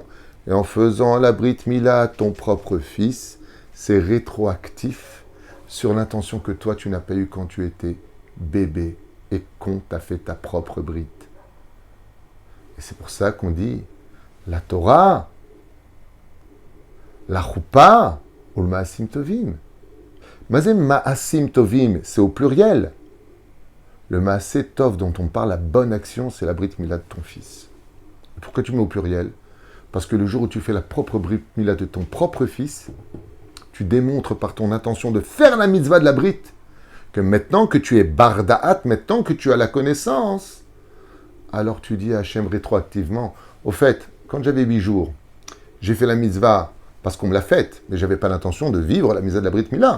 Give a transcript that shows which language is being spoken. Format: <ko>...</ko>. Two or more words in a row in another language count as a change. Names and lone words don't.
<fr>Et en faisant la</fr> <he>ברית מילה</he> <fr>à ton propre fils, c'est rétroactif sur l'intention que toi tu n'as pas eue quand tu étais bébé et qu'on t'a fait ta propre Brit. Et c'est pour ça qu'on dit la Torah, la choupa, ou le</fr> <he>מעשים טובים. מזם מעשים טובים,</he> <fr>c'est au pluriel. Le</fr> <he>מעשה טוב</he> <fr>dont on parle, la bonne action, c'est la</fr> <he>ברית מילה</he> <fr>de ton fils. Et pourquoi tu mets au pluriel? Parce que le jour où tu fais la propre</fr> <he>ברית מילה</he> <fr>de ton propre fils, tu démontres par ton intention de faire la mitzvah de la Brit, que maintenant que tu es barda'at, maintenant que tu as la connaissance, alors tu dis à Hachem rétroactivement, au fait, quand j'avais 8 jours, j'ai fait la mitzvah parce qu'on me l'a faite, mais je n'avais pas l'intention de vivre la mitzvah de la</fr> <he>ברית מילה.</he>